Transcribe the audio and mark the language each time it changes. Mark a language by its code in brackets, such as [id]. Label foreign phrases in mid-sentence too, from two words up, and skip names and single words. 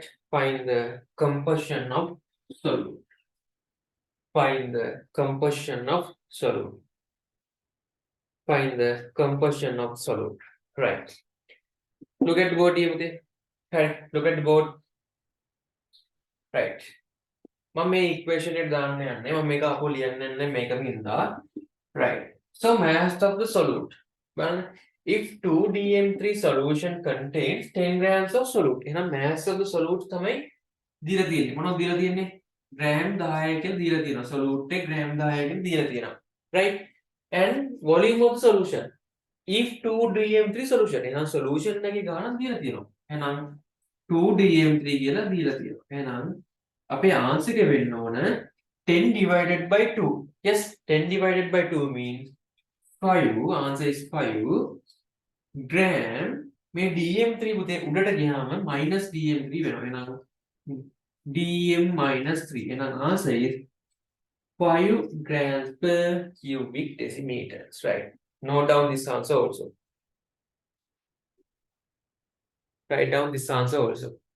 [en] Find the composition of solute. Find the composition of solute. Find the composition of solute. Right. Look at the board here. Right. Look at the board. Right. [si] මම මේ equation එක දාන්න යන්නේ. මම මේක අපෝ ලියන්න යන්නේ මේකකින්ද. [en] Right. So mass of the solute. Well, if 2dm3 solution contains 10 grams of solute. [si] එහෙනම් [en] mass of the solute [si] තමයි දීලා තියෙන්නේ. මොනවද දීලා තියෙන්නේ? gram 10 කියලා දීලා තියෙනවා. solute එක gram 10 කියලා දීලා තියෙනවා. [en] Right? And volume of the solution. If 2dm3 solution. [si] එහෙනම් solution එකේ ගාණක් දීලා තියෙනවා. එහෙනම් 2dm3 කියලා දීලා තියෙනවා. එහෙනම් අපේ answer එක වෙන්න ඕන 10 [en] divided by [si] 2. [en] Yes, 10 divided by 2 means 5. Answer is 5 gram. [si] මේ dm3 පුතේ උඩට ගියාම minus dm3 වෙනවා. [en] එහෙනම් dm minus 3. එහෙනම් answer is 5 grams per cubic decimeters. Right. Note down this answer also. Write down this answer also.